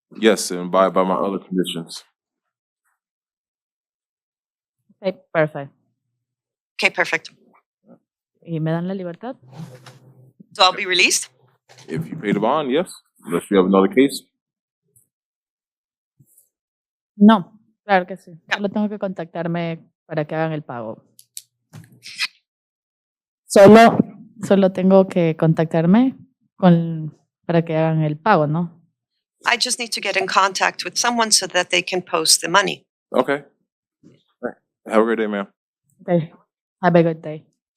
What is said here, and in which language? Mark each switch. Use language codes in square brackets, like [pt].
[en] Yes, and abide by my other conditions. Okay, perfect. Okay, perfect. [es] ¿Y me dan la libertad? [en] So I'll be released? If you pay the bond, yes. Unless you have another case. [es] No, claro que sí. Solo tengo que contactarme para que hagan el pago. Solo tengo que contactarme para que hagan el pago, ¿no? [en] I just need to get in contact with someone so that they can post the money. Okay. All right. Have a great day, ma'am. Okay. Have a good day.